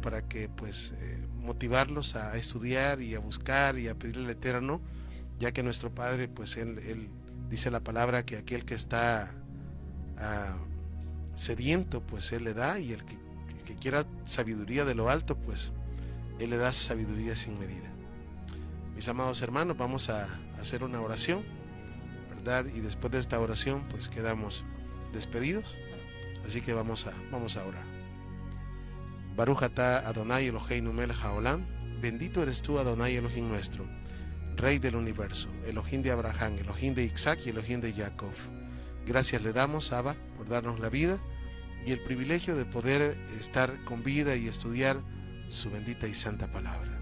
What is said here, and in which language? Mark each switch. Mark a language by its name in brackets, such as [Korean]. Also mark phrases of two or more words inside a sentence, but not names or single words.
[Spanish] Para que pues motivarlos a estudiar y a buscar y a pedirle al Eterno, ya que nuestro Padre, pues él dice la palabra que aquel que está sediento, pues Él le da, y el que quiera sabiduría de lo alto, pues Él le da sabiduría sin medida. Mis amados hermanos, vamos a hacer una oración, ¿verdad? Y después de esta oración, pues quedamos despedidos. Así que vamos a orar. [Hebrew] ברוך אתה אדוני אלוהינו מלך העולם. [Spanish] Bendito eres tú, Adonai Elohim nuestro, Rey del universo, Elohim de Abraham, Elohim de Isaac y Elohim de Jacob. Gracias le damos, Abba, por darnos la vida y el privilegio de poder estar con vida y estudiar su bendita y santa palabra.